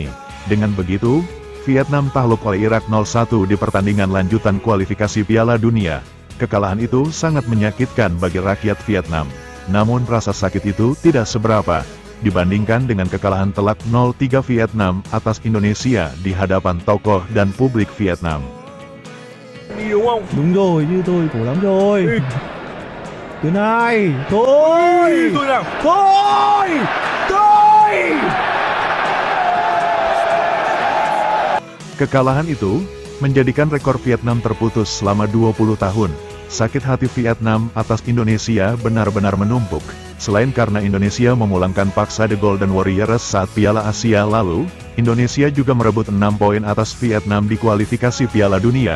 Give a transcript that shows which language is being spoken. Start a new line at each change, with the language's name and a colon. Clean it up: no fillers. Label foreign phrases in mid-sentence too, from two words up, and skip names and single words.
Indonesian: Dengan begitu, Vietnam takluk oleh Irak 0-1 di pertandingan lanjutan kualifikasi Piala Dunia. Kekalahan itu sangat menyakitkan bagi rakyat Vietnam. Namun rasa sakit itu tidak seberapa dibandingkan dengan kekalahan telak 0-3 Vietnam atas Indonesia di hadapan tokoh dan publik Vietnam.
Vietnamese: Đúng rồi, như tôi khổ lắm rồi. Thứ này, thôi, thôi.
Indonesian: Kekalahan itu menjadikan rekor Vietnam terputus selama 20 tahun. Sakit hati Vietnam atas Indonesia benar-benar menumpuk. Selain karena Indonesia memulangkan paksa The Golden Warriors saat Piala Asia lalu, Indonesia juga merebut 6 poin atas Vietnam di kualifikasi Piala Dunia.